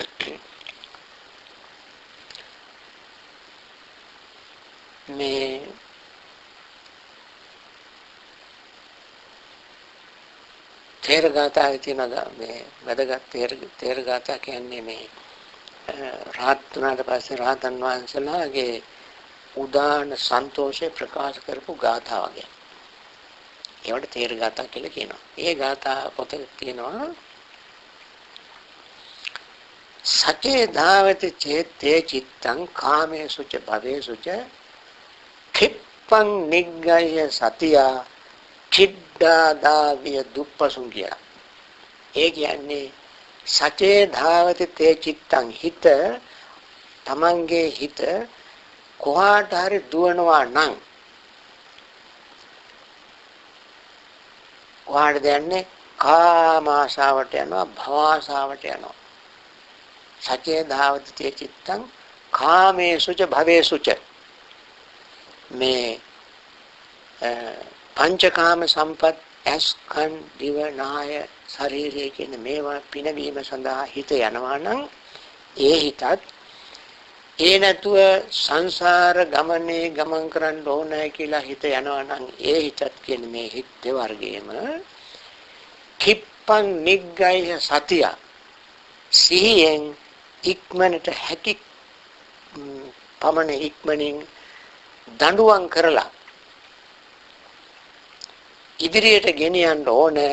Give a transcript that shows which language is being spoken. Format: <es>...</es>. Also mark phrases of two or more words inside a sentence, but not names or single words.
<si>මේ තේරගාථාවේ තියෙන මේ වැදගත් තේරගාථා කියන්නේ මේ රහත් වුණාට පස්සේ රහතන් වහන්සේලාගේ උදාන සන්තෝෂේ ප්‍රකාශ කරපු ගාථා වගේ. ඒවට තේරගාථා කියලා කියනවා. ඒ ගාථා පොතේ තියෙනවා</si> <pi>සචේ ධාවති චේත්තේ චිත්තං කාමේසු ච භවේසු ච කිප්පං නිග්ගය සතියා චිද්දාදාවිය දුප්පසුංගිය.</pi> <si>ඒ කියන්නේ</si> <pi>සචේ ධාවති තේ චිත්තං</pi> <si>හිත තමන්ගේ හිත කොහාට හරි දුවනවා නම් කොහාටද යන්නේ? කාම ආශාවට යනවා භව ආශාවට යනවා.</si> <pi>සචේ ධාවති තේ චිත්තං කාමේසු ච භවේසු ච</pi> <si>මේ පංචකාම සම්පත් ඇස්කන් දිව නාය ශරීරය කියන මේවා පිනවීම සඳහා හිත යනවා නම් ඒ හිතත් ඒ නැතුව සංසාර ගමනේ ගමන් කරන්න ඕනෑ කියලා හිත යනවා නම් ඒ හිතත් කියන මේ හිත වර්ගයේම</si> <pi>කිප්පං නිග්ගය</pi> <si>සතිය සිහියෙන් ඉක්මනට හැකි පමණ ඉක්මනින් දඬුවම් කරලා ඉදිරියට ගෙනියන්න ඕනේ.</si>